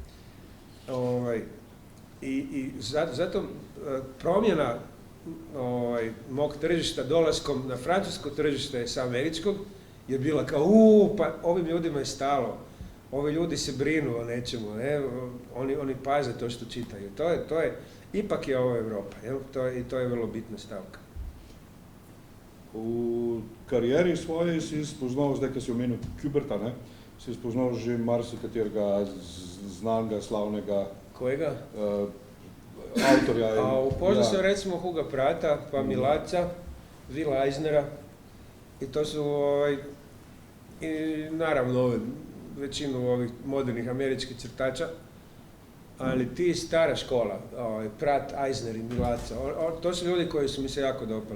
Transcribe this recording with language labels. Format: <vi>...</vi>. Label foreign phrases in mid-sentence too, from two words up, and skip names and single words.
<hr>I zato promjena mog tržišta dolaskom na francusko tržište sa američkog je bila kao pa ovim ljudima je stalo, ovi ljudi se brinu o nečemu, ne? Oni paze to što čitaju. Ipak je ovo Evropa, i to je vrlo bitna stavka.</hr> <sl>V karieri svoji si spoznal, zdaj, kad si omenil Kuberta, ne? Si spoznal že marsikaterega znanega, slavnega</sl> <hr>Kojega?</hr> <sl>Avtorja.</sl> <hr>Upoznao sam recimo Huga Prata, pa Milaca, Willa Eisnera i to su i naravno većinu ovih modernih američkih crtača, ali ti stara škola, Prat, Eisner i Milaca, to su ljudi koji su mi se jako dopali.</hr>